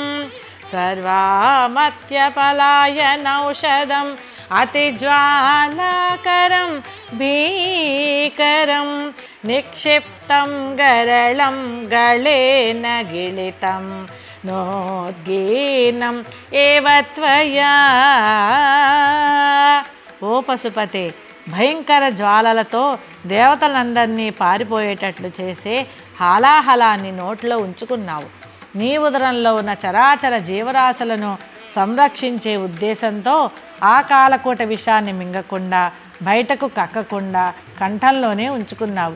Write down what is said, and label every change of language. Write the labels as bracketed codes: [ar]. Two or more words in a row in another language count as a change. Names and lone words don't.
[sa] सर्वामत्यपलायनौषधम् अतिज्वालाकरं भीकरं निक्षिप्तं गरलं गलेन गिलितं नोद्गीनम् एव त्वया। [te] ఓ పశుపతే, భయంకర జ్వాలలతో దేవతలందరినీ పారిపోయేటట్లు చేసే హాలాహలాన్ని నోట్లో ఉంచుకున్నావు. నీ ఉదరంలో ఉన్న చరాచర జీవరాశులను సంరక్షించే ఉద్దేశంతో ఆ కాలకూట విషాన్ని మింగకుండా బయటకు కక్కకుండా కంఠంలోనే ఉంచుకున్నావు.